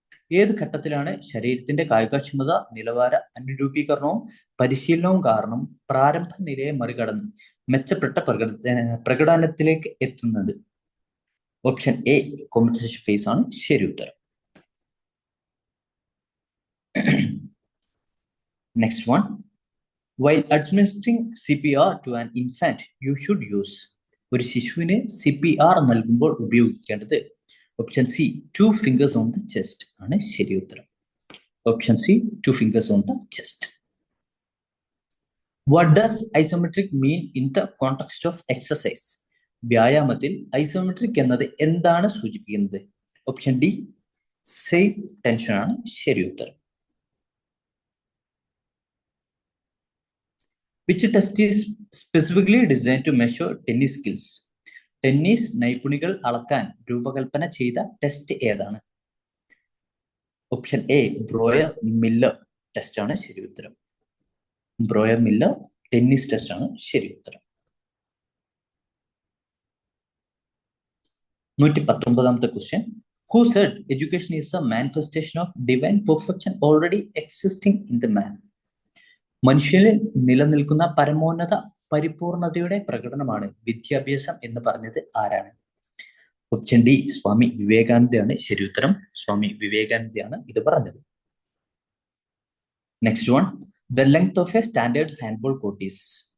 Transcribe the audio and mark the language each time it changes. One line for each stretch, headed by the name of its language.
Malayalam: ഏത് ഘട്ടത്തിലാണ് ശരീരത്തിന്റെ കായികക്ഷമത നിലവാര അനുരൂപീകരണവും പരിശീലനവും കാരണം പ്രാരംഭ നിലയെ മറികടന്ന് മെച്ചപ്പെട്ട പ്രകടനത്തിലേക്ക് എത്തുന്നത്? ഓപ്ഷൻ എ കോമ്പൻസേഷൻ ഫേസ് ആണ് ശരി ഉത്തരം.
English: Next one, while administering CPR to an infant, you should use.
Malayalam: ഒരു ശിശുവിന് CPR നൽകുമ്പോൾ ഉപയോഗിക്കേണ്ടത്? Option C
English: 2 fingers on the chest
Malayalam: ആണ് ശരി ഉത്തരം.
English: Option C 2 fingers on the chest. What does isometric mean in the context of exercise?
Malayalam: വ്യായാമത്തിൽ isometric എന്നത് എന്താണ് സൂചിപ്പിക്കുന്നത്? Option D same tension ആണ് ശരി ഉത്തരം.
English: Which test is specifically designed to measure tennis skills?
Malayalam: Tennis നൈപുണികൾ അളക്കാൻ രൂപകൽപ്പന ചെയ്ത ടെസ്റ്റ് ഏതാണ്? ഓപ്ഷൻ എ ബ്രോയർ മില്ലർ ടെസ്റ്റ് ആണ് ശരി ഉത്തരം. ബ്രോയർ മില്ലർ ടെന്നീസ് ടെസ്റ്റ് ആണ് ശരി ഉത്തരം. 119ാമത്തെ question.
English: Who said education is a manifestation of divine perfection already existing in the man?
Malayalam: മനുഷ്യനിൽ നിലനിൽക്കുന്ന പരമോന്നത പരിപൂർണതയുടെ പ്രകടനമാണ് വിദ്യാഭ്യാസം എന്ന് പറഞ്ഞത് ആരാണ്? ഓപ്ഷൻ ഡി സ്വാമി വിവേകാനന്ദയാണ് ശരി ഉത്തരം. സ്വാമി വിവേകാനന്ദയാണ് ഇത് പറഞ്ഞത്.
English: Next one, the length of a standard handball court is?